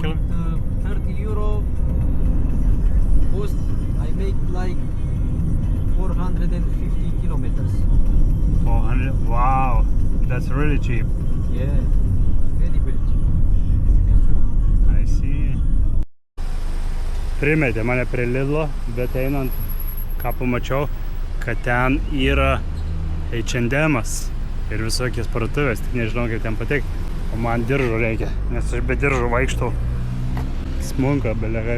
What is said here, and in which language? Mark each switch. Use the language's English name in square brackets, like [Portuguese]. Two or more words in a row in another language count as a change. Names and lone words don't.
[English] kilometers? 30 euro cost, I make like 450 kilometers. 400. Wow, that's really cheap. Yeah, very cheap. I see. [Lithuanian] Primetė mane prie Lidlo, bet einant, ką pamačiau, kad ten yra H&M'as ir visokios parduotuvės, tik nežinau, kaip ten patekti. O man diržo reikia, nes aš be diržo vaikštau. Smunka, belekaip.